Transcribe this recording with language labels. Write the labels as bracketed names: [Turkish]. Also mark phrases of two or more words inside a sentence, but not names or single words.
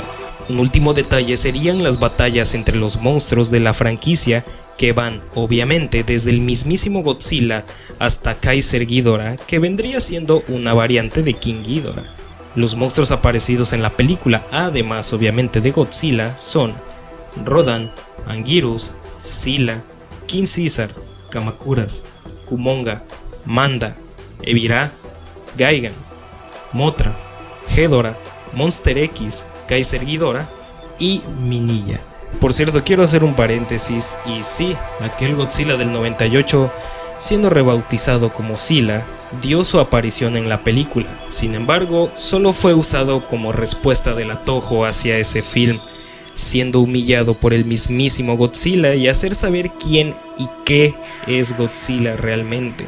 [Spanish] Un último detalle serían las batallas entre los monstruos de la franquicia, que van obviamente desde el mismísimo Godzilla hasta Kaiser Ghidorah, que vendría siendo una variante de King Ghidorah. Los monstruos aparecidos en la película, además obviamente de Godzilla, son Rodan, Anguirus, Sila, King Caesar, Kamacuras, Kumonga, Manda, Ebirah, Gigan, Mothra, Ghidorah, Monster X, Kaiser Ghidorah y Minilla. Por cierto, quiero hacer un paréntesis, y sí, aquel Godzilla del 98, siendo rebautizado como Sila, dio su aparición en la película. Sin embargo, solo fue usado como respuesta de la Toho hacia ese film, siendo humillado por el mismísimo Godzilla y hacer saber quién y qué es Godzilla realmente.